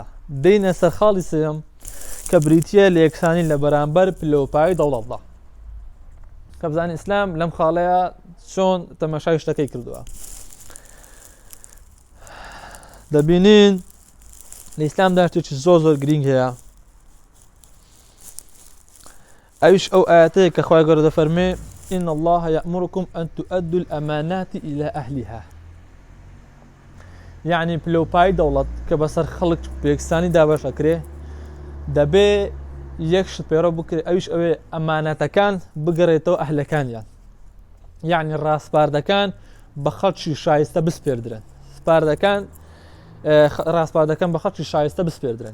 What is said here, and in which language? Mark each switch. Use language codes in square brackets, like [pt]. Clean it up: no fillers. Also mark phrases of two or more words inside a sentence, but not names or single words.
[ckb] دەینە سەر خاڵی سێم کە بریتیە لە یەکسانی لە بەرامبەر پلۆپایی دەوڵەتدا کە بزانین ئیسلام لەم خاڵەیە چۆن تەماشای شتەکەی کردووە. دەبینین لە ئیسلامدا شتێکی زۆر گرنگ هەیە ئەویش ئەو ئاەتەیە کە خوای گەورە دەفەرمێ [ar] إن الله يأمركم أن تؤدوا الأمانات إلى أهلها [ckb] يعني پلۆپایی دەوڵەت کە بەسەر خەڵک بەیەکسانی دابەش ئەکرێ دەبێ یەک شت پەیڕەو بکرێ ئەویش ئەوێ ئەمانەتەکان بگەڕێتەوە ئەهلەکانیان یعنی ڕاستپاردەکان بە خەڵکی شایستە بسپێردرن ڕاستپاردەکان بە خەڵکی شایستە بسپێردرن.